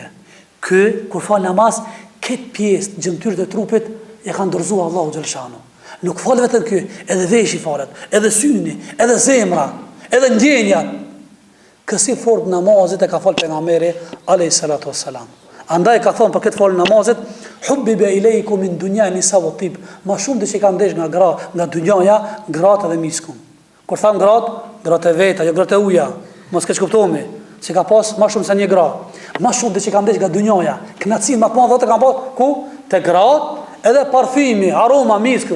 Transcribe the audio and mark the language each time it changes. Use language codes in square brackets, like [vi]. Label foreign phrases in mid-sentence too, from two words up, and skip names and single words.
[sq] Ky kur fal namaz, këtë pjesë gjymtyrët e trupit e ka ndërzuar Allahu xhaleshano. Nuk fal vetëm ky, edhe veshi falet, edhe syni, edhe zemra, edhe ndjenjat. Kësi formë namazit e ka fal pejgamberi [ar] عليه الصلاة والسلام. [sq] Andaj ka thonë për këtë fal namazit, [ar] حبب إليكم من الدنيا النساء والطيب. [sq] Ma shumë që kanë ndesh nga dynjaja, gratë dhe miskun. Kur tham gratë e veta, jo gratë e uja. Mos keq kuptohemi, se ka pas më shumë se një gra. Më shumë që kanë ndesh nga dynjaja. Kënaqësinë më të madhe kanë pas ku? Te gratë, edhe parfimi, aroma, misku.